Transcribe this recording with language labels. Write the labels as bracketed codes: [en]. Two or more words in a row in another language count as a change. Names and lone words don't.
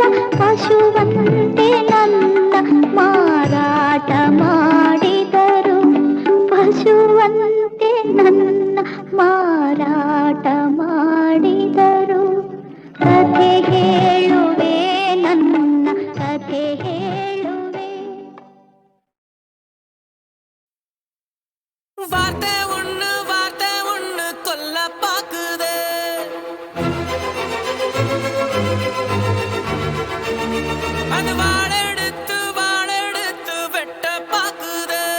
[kn] ಪಶುವಂತೆ ನನ್ನ ಮಾರಾಟ ಮಾಡಿದರು. ಪಶುವಂತೆ ನನ್ನ ಮಾರಾಟ ಮಾಡಿದರು. ಕಥೆ ಹೇಳುವೆ, ನನ್ನ ಕಥೆ ಹೇಳುವೆ. [ta] வார்த்தை ஒண்ணு கொல்ல பாக்குதே. அது வாழெடுத்து வெட்ட பாக்குதே.